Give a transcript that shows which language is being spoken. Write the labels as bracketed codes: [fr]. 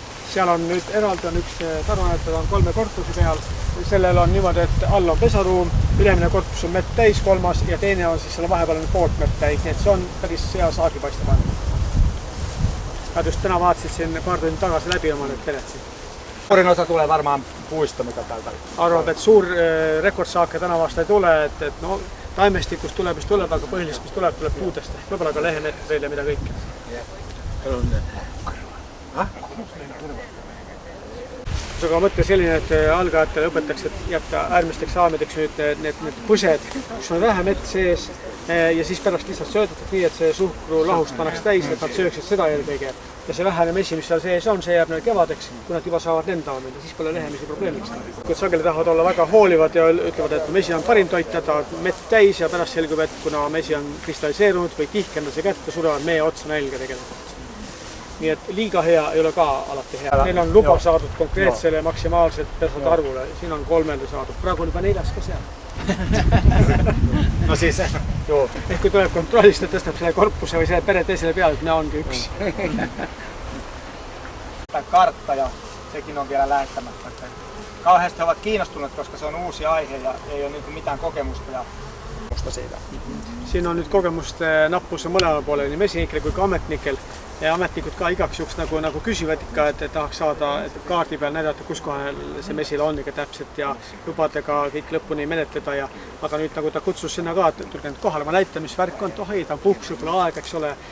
[et] Seal on nüüd eraldi on üks taruanetada on 3 korpusi peal. Sellel on niimoodi, et all on pesaruum, ülemine korpus on mett täis, 3. ja teine on siis selle vahepeal on poolt mett täis, nii et see on päris hea saagi paista panna. Nad just täna vaatasid siin paar tundi tagasi läbi oma need pered siin. [fi] Suurin osa tulee varmaan puista, mikä täältä. [et] Arvab, et suur rekordsaake täna vasta ei tule, et taimestikust tuleb, mis tuleb, aga põhiliselt, mis tuleb puudest. Võib-olla ka lehenett veel ja mida kõike. Aga mõtle selline, et algajatele õpetaks, et jätta äärmisteks saamedeks nüüd need põsed, kus on vähe mett sees ja siis pärast lihtsalt söödetakse nii, et see suhkru lahust pannaks täis, et nad sööksid seda eelkõige. Ja see vähene mesi, mis seal sees on, see jääb neil kevadeks, kui nad juba saavad lendama minna, siis pole lehemisi probleemiks. Kui sageli tahavad olla väga hoolivad ja ütlevad, et mesi on parim toit, ta mett täis ja pärast selgub, et kuna mesi on kristalliseerunud või kihkendase kätte, surevad meie otsa nälga tegelikult. Nii et liiga hea ei ole ka alati hea. Neil on luba saadud konkreetsele maksimaalselt pesade arvule. Siin on 3 saadud. Praegu on juba 4 ka seal. No siis, joo. Ehk kui tuleb kontrollist, et tõstab selle korpuse või selle pere teisele peale, et [fi] minä onkin [et] 1. [fi] Kartta ja sekin on vielä lähettämättä. Kauheasti he ovat kiinnostuneet, koska se on uusi aihe ja ei ole mitään kokemusta ja siitä. [et] Siin on nüüd kogemust nappus mõlema poole, nii mesinikel kui ka ametnikel. Ja ametnikud ka igaks juhuks nagu küsivad ikka, et tahaks saada kaardi peal näidata, kus kohal see mesila on ikka täpselt ja lubadega kõik lõpuni menetleda. Aga nüüd nagu ta kutsus sinna ka, et tulge nüüd kohale, ma näitan, mis värk on, ei, ta on puhkus, võib-olla aeg, eks ole.